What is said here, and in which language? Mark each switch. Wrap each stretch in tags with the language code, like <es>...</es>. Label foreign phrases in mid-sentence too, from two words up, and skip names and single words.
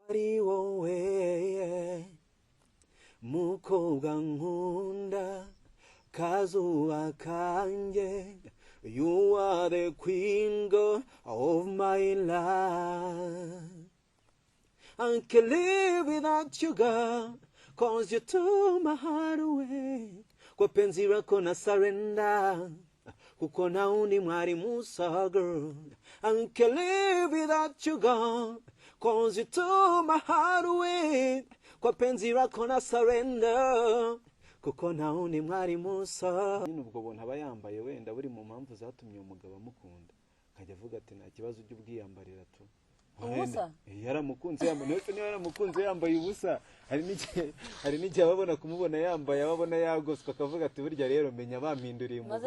<rw>ari wowe mukobwa nkunda kazuba kanjye,</rw> <en>you are the queen girl of my life. I can't live without you, girl, cause you took my heart away.</en> <sw>Kwa penzi lako na surrender,</sw> <rw>kuko na undi mwari musa, girl.</rw> <en>I can't live without you, girl, cause you took my heart away.</en> <sw>Kwa penzi lako na surrender,</sw> <rw>kuko na undi mwari musa. Nyine ubwo buntu aba yambaye wenda buri mu mpamvu zatumye umugabo amukunda, akajya avuga ati nta kibazo ujye ubwiyambarira tu. Ubusa yaramukunze yambaye, none niba yaramukunze yambaye ubusa, hari n'igihe ababona kumubona yambaye, ababona yagoswe akavuga ati burya rero menya bampinduriye umugore.</rw>